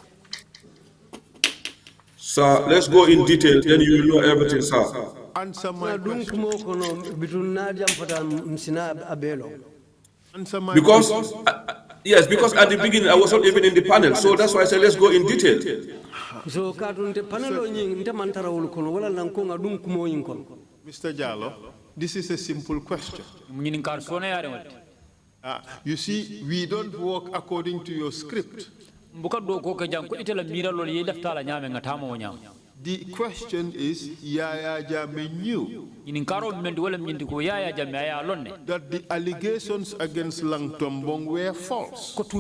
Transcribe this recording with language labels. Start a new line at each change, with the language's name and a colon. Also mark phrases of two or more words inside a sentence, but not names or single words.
English: Sir, let's go in detail, then you will know everything, sir. Answer my question. Because Yes, because at the beginning I was not even in the panel, so that's why I said let's go in detail.
Mandingo: So katunte panelo nying nte mantara wul kono wala nankonga dum kumo yin kono.
English: Mr. Jallow, this is a simple question. You see, we don't work according to your script. The question is, Yaya Jammeh knew that the allegations against Lang Tombong were false.